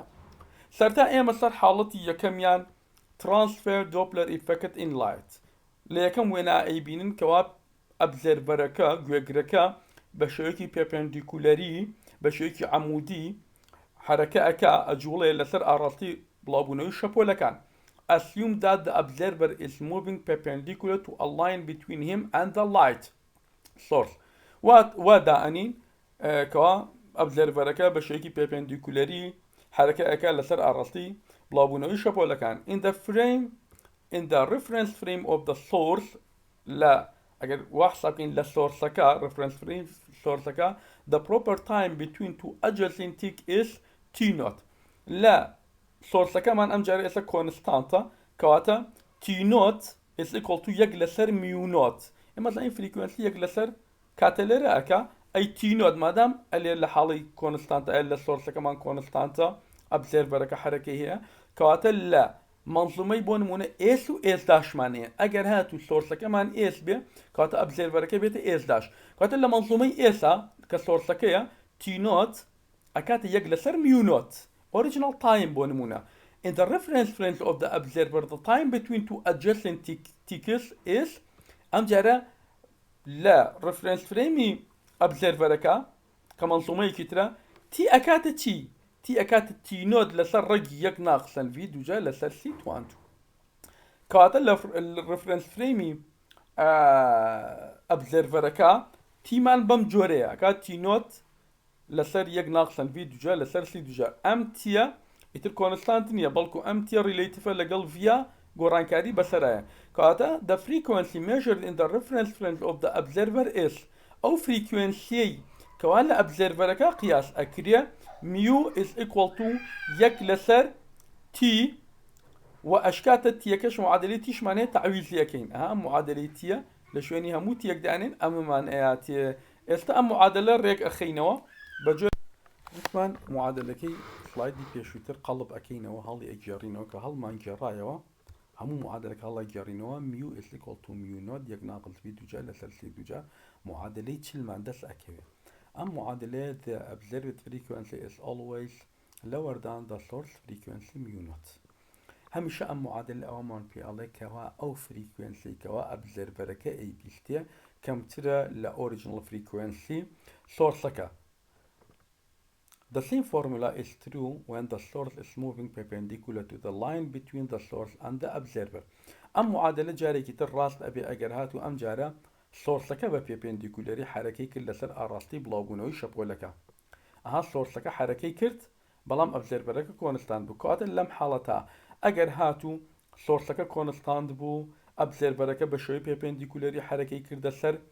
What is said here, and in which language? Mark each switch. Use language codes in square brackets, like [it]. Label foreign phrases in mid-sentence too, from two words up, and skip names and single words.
[ckb] سەرتا ئێمە سەر حاڵەتی یەکەمیان [en] transverse Doppler effect in light [ckb] لە یەکەم وێنە ئەیبینن کەوا ئەبزەرڤەرەکە گوێگرەکە بە شێوەیەکی پێپێندیکولەری بە شێوەیەکی عەمودی حرەکە ئەکا ئەجوڵێ لەسەر ئاڕاستی بڵاوبوونەوەی شەپۆلەکان. [en] Assume that the observer is moving perpendicular to a line between him and the light source. [ckb] ودائنين كوا observerەکە بە شێوەیەکی پێپێندیکولەری حرەکە ئەکا لەسەر ئاڕاستی بڵاوبوونەوەی شەپۆلەکان. [en] In the reference frame of the source [ckb] لا ئەگەر وەحسابین لە سۆرسەکە [en] reference frame سۆرسەکە the proper time between two adjacent tick is [ckb] t0 لا سۆرسەکەمان ئەم جارە ئێستا کۆنستانتە کەواتە t0 [en] is equal to [ckb] یەک لەسەر میو0 ئێمە زانین فریکوێنسی یەک لەسەر کاتە لێرە ئەکا ئەی t0 مادام ئەلێ لە حاڵی کۆنستانتە ئە لە سۆرسەکەمان کۆنستانتە ئەبزێرڤەرەکە حرەکەی هەیە کەواتە لە منظومەی بۆ نمونە ئێس و ئێس داشمانەیە ئەگەر هات و سۆرسەکەمان ئێس بێ کاتە ئەبزێرڤەرەکە بێتە ئێس داش کاتە لە منظومەی ئێسا کە سۆرسەکەیە t0 ئەکاتە یەک لەسەر میو0 [en] original time [ckb] بۆ نمونە. [en] In the reference frame of the observer the time between two adjacent ticks is [ckb] ئەم جارە لە [en] reference frame [ckb] ئەبزێرڤەرەکە کە منظومەیەکی ترە تی ئەکاتە چی؟ تی ئەکاتە t0 لەسەر ڕێگی یەک ناقسەن v دوجا لەسەر سی توانتو کەواتە لە [en] reference frame [ckb] ئەبزێرڤەرەکە تیمان بەم جۆرەیە ئەکات t0 لەسەر یەک ناقسەن v دوجا لەسەر سی دوجا ئەم تیە ئیتر کۆنستانت نییە بەڵکو ئەم تیە ریلیتیفە لەگەڵ ڤە گۆڕانکاری بەسەرایە کەواتە [en] the frequency measured in the reference frame of the observer is [ckb] ئەو فریکوێنسیەی کەوا لە ئەبزێرڤەرەکە قیاس ئەکرێ میو [en] is equal to [ckb] یەک لەسەر t و ئەشکاتە تیەکەش معادلەی تیشمان هەیە تعویزی ئەەکەین ئەها معادلەی تیە لە شوێنی هەموو تیەک دانێن ئەمەمان ئەیاتێ ئێستا ئەم معادلە ڕێک ئەخەینەوە بەجۆ وتمان معادلەکەی سلایدی پێشووتر قەڵب ئەەکەینەوە هەڵی ئەگێڕینەوە کە هەڵمان گێڕایەوە هەموو معادلەکە هەڵە گێڕینەوە میو [en] is equal to [ckb] میو0 یەک ناقڵ v دوجا لەسەر سی دوجا معادلەی چلمان دەست ئەکەوێت ئەم معادلەیە [en] the observed frequency is always lower than the source frequency [ckb] میو0 هەمیشە ئەم معادلە ئەوەمان پێ ئەڵێ کەوا ئەو فریکوێنسی کەوا ئەبزێرڤەرەکە ئەیبیستێ کەمترە لە [en] original frequency [ckb] سۆرسەکە. [en] The same formula is true when the source is moving perpendicular to the line between the source and the observer. [ckb] ئەم معادلە جارێکی تر ڕاست ئەبێ ئەگەر هات و ئەم جارە سۆرسەکە بە پێپێندیکولەری حرەکەی کرد لەسەر ئاڕاستی بڵاوبوونەوەی شەپۆلەکە ئەها سۆرسەکە حرەکەی کرد بەڵام ئەبزێرڤەرەکە کۆنستانت بوو کاتە لەم حاڵەتە ئەگەر هات و سۆرسەکە کۆنستانت بوو ئەبزێرڤەرەکە بە شێوەی پێپێندیکولەری حرەکەی کردە سەر